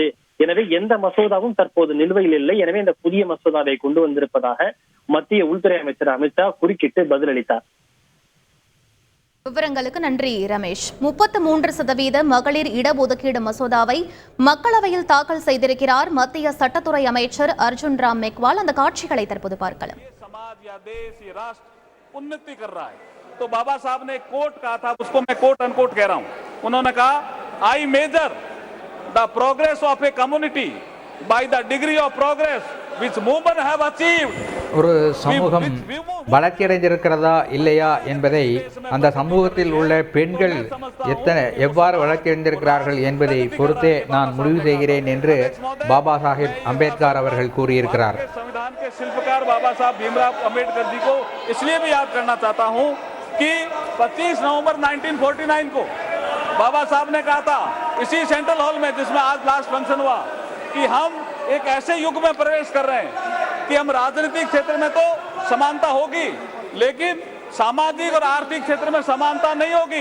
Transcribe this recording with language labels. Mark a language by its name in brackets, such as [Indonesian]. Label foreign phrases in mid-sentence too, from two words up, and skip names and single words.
[Tamil] எனவே எந்த மசோதாவும் தற்போது நிலுவையில் இல்லை. எனவே இந்த புதிய மசோதாவை கொண்டு வந்திருப்பதாக மத்திய உள்துறை அமைச்சர் அமித்ஷா குறுக்கிட்டு பதிலளித்தார். விவரங்களுக்கு நன்றி ரமேஷ். 33% மகளிர் இடஒதுக்கீடு மசோதாவை மக்களவையில் தாக்கல் செய்திருக்கிறார் மத்திய சட்டத்துறை அமைச்சர் அர்ஜுன் ராம் மெக்வால். அந்த காட்சிகளை தற்போது பார்க்கலாம். [Hindi] उन्नति कर रहा है तो बाबा साहब ने कोट कहा था, उसको मैं [English] quote unquote [Hindi] कह रहा हूं. उन्होंने कहा, [English] I measure the progress of a community by the degree of progress which women have achieved. [Tamil] ஒரு சமூகம் வளர்ச்சியடைந்திருக்கிறதா இல்லையா என்பதை அந்த சமூகத்தில் உள்ள பெண்கள் எவ்வாறு வளர்ச்சியடைந்திருக்கிறார்கள் என்பதை பொறுத்தே நான் முடிவு செய்கிறேன் என்று பாபா சாஹேப் அம்பேத்கர் அவர்கள் கூறியிருக்கிறார். [Hindi] संविधान के शिल्पकार बाबा साहब भीमराव अम्बेडकर जी को इसलिए भी याद करना चाहता हूं कि 25 नवंबर 1949 को बाबा साहब ने कहा था इसी सेंट्रल हॉल में जिसमें आज [English] last function [Hindi] हुआ कि हम एक ऐसे युग में प्रवेश कर रहे हैं कि हम राजनीतिक क्षेत्र में तो समानता होगी लेकिन सामाजिक और आर्थिक क्षेत्र में समानता नहीं होगी.